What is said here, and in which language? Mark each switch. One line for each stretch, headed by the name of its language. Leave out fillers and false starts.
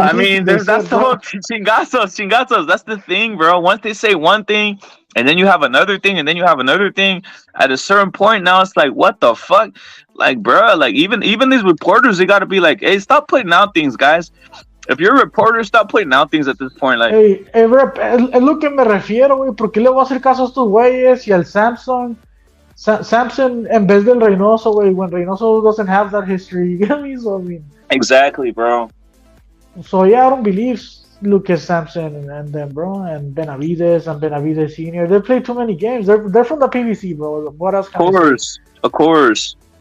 English: I mean, that's the whole Chingazos. That's the thing, bro. Once they say one thing, and then you have another thing, and then you have another thing. At a certain point, now it's like, what the fuck? Like, bro, like even these reporters, they got to be like, hey, stop putting out things, guys. If you're a reporter, stop putting out things at this point. Like, hey, bro,
Spanish: es lo que me refiero, güey. ¿Por qué le voy a hacer caso a estos güeyes y al Samson en vez del Reynoso, güey?
English: When Reynoso doesn't have that history, you get me? So I mean, exactly, bro. So yeah, I don't believe Lucas Sampson and them, bro, and Benavidez and Benavidez Senior. They play too many games. They're from the PBC, bro. What else? Of course.